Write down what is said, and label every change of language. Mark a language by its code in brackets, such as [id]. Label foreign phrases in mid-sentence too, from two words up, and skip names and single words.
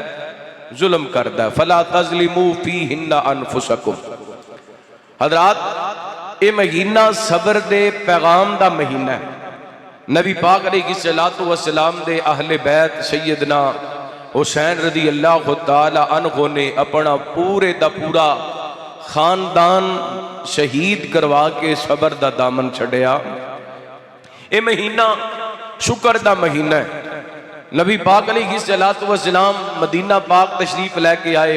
[pa] ਜ਼ੁਲਮ ਕਰਦਾ ਹੈ। [ar] فلا تظلموا فيهن أنفسكم. [pa] ਹਜ਼ਰਾਤ, ਯੇ ਮਹੀਨਾ ਸਬਰ ਦੇ ਪੈਗ਼ਾਮ ਦਾ ਮਹੀਨਾ ਹੈ। ਨਬੀ ਪਾਕ [ar] عليه الصلاة والسلام [pa] ਦੇ ਅਹਲੇ ਬੈਤ ਸੱਯਦਨਾ ਹੁਸੈਨ [ar] رضي الله تعالى عنه [pa] ਨੇ ਅਪਨਾ ਪੂਰੇ ਦਾ ਪੂਰਾ ਖ਼ਾਨਦਾਨ ਸ਼ਹੀਦ ਕਰਵਾ ਕੇ ਸਬਰ ਦਾ ਦਾਮਨ ਛੜਿਆ। ਯੇ ਮਹੀਨਾ ਸ਼ੁਕਰ ਦਾ ਮਹੀਨਾ ਹੈ। ਨਬੀ ਪਾਕ [ar] عليه الصلاة والسلام [pa] ਮਦੀਨਾ ਪਾਕ ਤਸ਼ਰੀਫ਼ ਲੈਕੇ ਆਏ।